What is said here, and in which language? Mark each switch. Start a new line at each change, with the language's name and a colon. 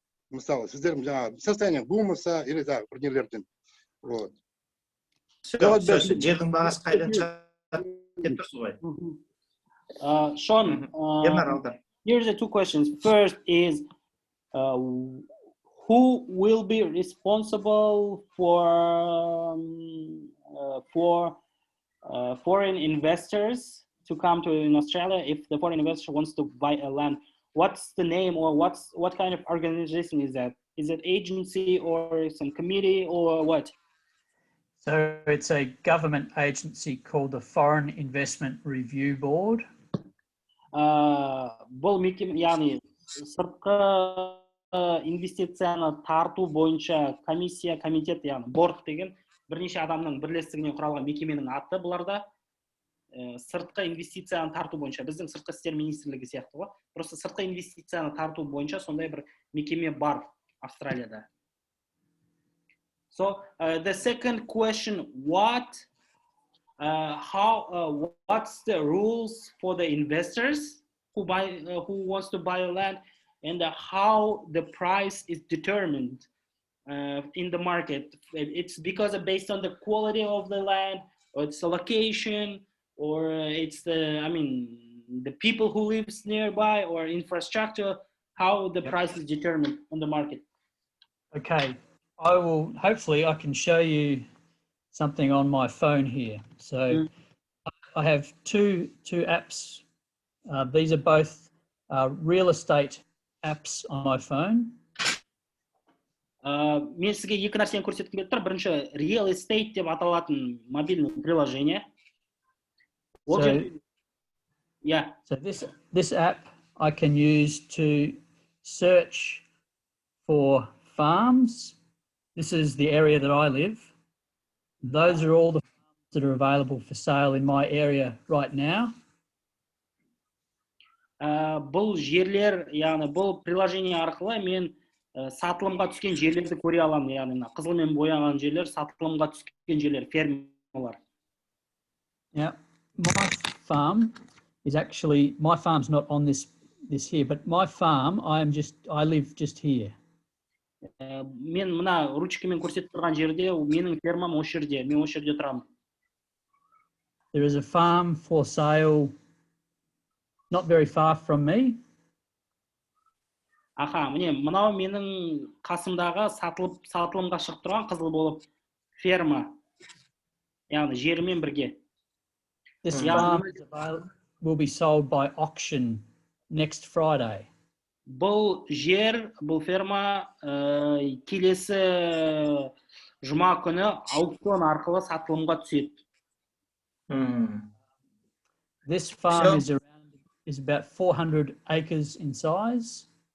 Kazakh: Мысалы, сіздер жаңағы состояние болмаса
Russian: или так
Kazakh: бір нелерден. Вот. Жердің бағасы қайдан шығады деп тұрсыз ғой.
English: Sean, here's the 2 questions. First is, who will be responsible for foreign investors to come to in Australia if the foreign investor wants to buy a land? What's the name, or what kind of organization is that? Is it agency or some committee or what? So it's a government agency called the Foreign Investment Review Board.
Kazakh: Бұл мекеме, яғни сыртқы инвестицияны тарту бойынша комиссия, комитет, яғни борд деген бірнеше адамның бірлестігінен құралған мекеменің аты бұларда. Сыртқы инвестицияны тарту бойынша, біздің сыртқы істер министрлігі сияқты ғой. Просто сыртқы инвестицияны тарту бойынша сондай бір мекеме бар Австралияда.
English: So the second question, what's the rules for the investors who wants to buy a land, and how the price is determined in the market? It's because based on the quality of the land, or it's the location, or it's the people who lives nearby, or infrastructure, how the price is determined on the market. Okay, hopefully I can show you something on my phone here. So I have two apps. These are both real estate apps on my phone.
Kazakh: Мен сізге екі нәрсені көрсеткім келіп тұр. Бірінші, real estate деп аталатын мобильный приложение.
English: So this app I can use to search for farms. This is the area that I live. Those are all the farms that are available for sale in my area right now.
Kazakh: Бұл жерлер, яғни бұл приложение арқылы мен сатылымға түскен жерлерді көре аламын, яғни қызылмен бояған жерлер, сатылымға түскен жерлер, фермалар.
English: Yeah, my farm's not on this here, but my farm, I live just here.
Kazakh: Мен мына ручкамен көрсетіп тұрған жерде, менің фермам осы жерде, мен осы жерде тұрамын.
English: There is a farm for sale not very far from me.
Kazakh: Аха, міне, мынау менің қасымдағы сатылымға шығып тұрған қызыл болып ферма. Яғни жерімен бірге.
English: This farm will be sold by auction next Friday.
Kazakh: Бұл жер, бұл ферма келесі жұма күні аукцион арқылы сатылымға түседі.
English: This farm is about 400 acres in size.